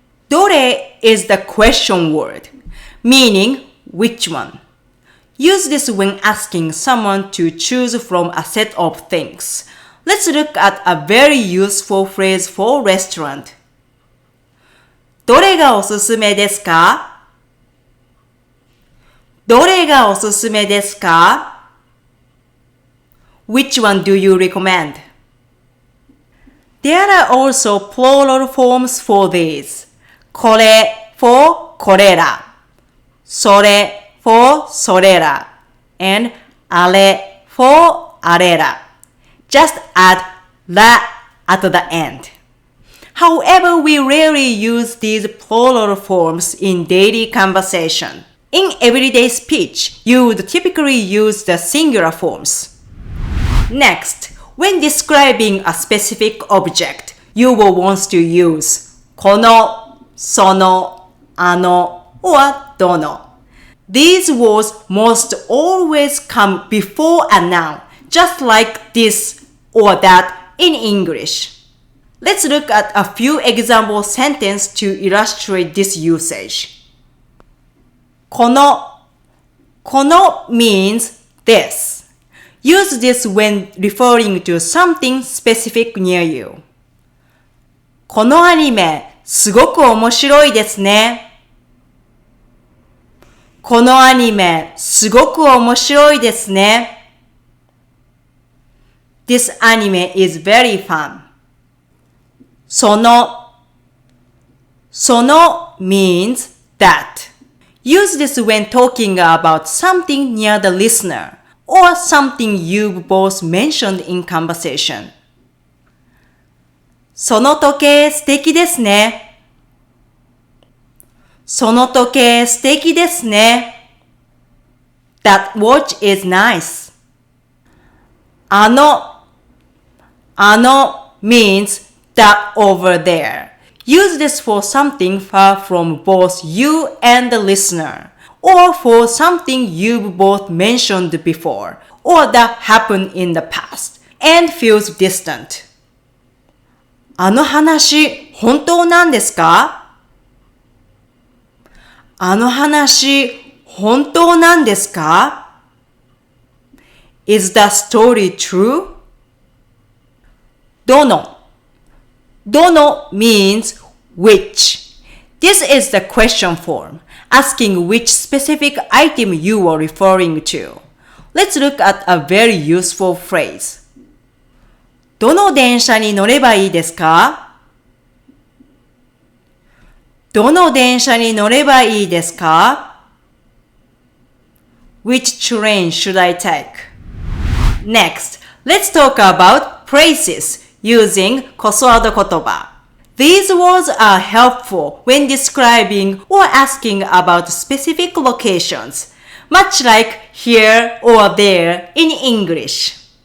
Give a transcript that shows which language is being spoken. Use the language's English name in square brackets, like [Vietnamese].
[English] Dore is the question word, meaning which one. Use this when asking someone to choose from a set of things. Let's look at a very useful phrase for restaurant. [Japanese] どれがおすすめですか? どれがおすすめですか? [English] Which one do you recommend? There are also plural forms for these. これ for [Japanese] これら。それ for それら。 [English] and あれ for あれら。 Just add la at the end. However, we rarely use these plural forms in daily conversation. In everyday speech, you would typically use the singular forms. Next, when describing a specific object, you will want to use この、sono, あの, or dono. These words must always come before a noun, just like this or that in English. Let's look at a few example sentences to illustrate this usage. この means this. Use this when referring to something specific near you. [Japanese] このアニメ、すごく面白いですね。このアニメ、すごく面白いですね。 [English] This anime is very fun. その means that. Use this when talking about something near the listener or something you've both mentioned in conversation. [Japanese] その時計素敵ですね。その時計素敵ですね。 [English] That watch is nice. あの means that over there. Use this for something far from both you and the listener, or for something you've both mentioned before, or that happened in the past, and feels distant. [Japanese] あの話、本当なんですか？あの話、本当なんですか？ [English] Is that story true? Dono means which. This is the question form, asking which specific item you are referring to. Let's look at a very useful phrase. [Japanese] どの電車に乗ればいいですか？どの電車に乗ればいいですか？ [English] Which train should I take? Next, let's talk about phrases using こそあど言葉. These words are helpful when describing or asking about specific locations, much like here or there in English.